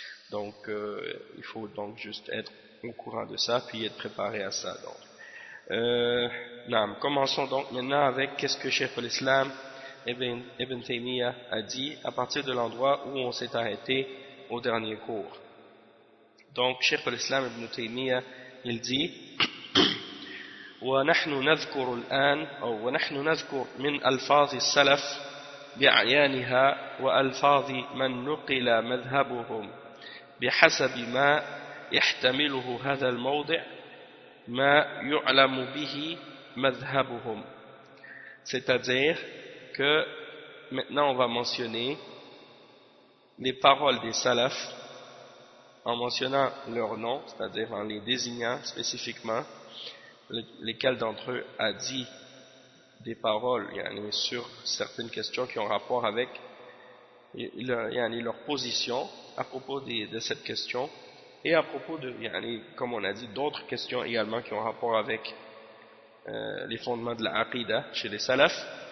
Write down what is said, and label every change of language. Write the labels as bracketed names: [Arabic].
[French] Donc, il faut donc juste être au courant de ça, puis être préparé à ça. Donc. Naam, commençons donc maintenant avec qu'est-ce que Cheikh al-Islam Ibn Taymiyyah a dit à partir de l'endroit où on s'est arrêté au dernier cours. Donc, Cheikh al-Islam Ibn Taymiyyah, il dit [Arabic] ونحن نذكر الآن أو ونحن نذكر من ألفاظ السلف بأعيانها وألفاظ من نقل مذهبهم بحسب ما يحتمله هذا الموضع ما يعلم به مذهبهم. [French] C'est-à-dire que maintenant on va mentionner les paroles des salafs en mentionnant leur nom, c'est-à-dire en les désignant spécifiquement. Lesquels d'entre eux a dit des paroles yani, sur certaines questions qui ont rapport avec leur position à propos de cette question et à propos de, yani, comme on a dit, d'autres questions également qui ont rapport avec les fondements de la aqidah chez les salafs,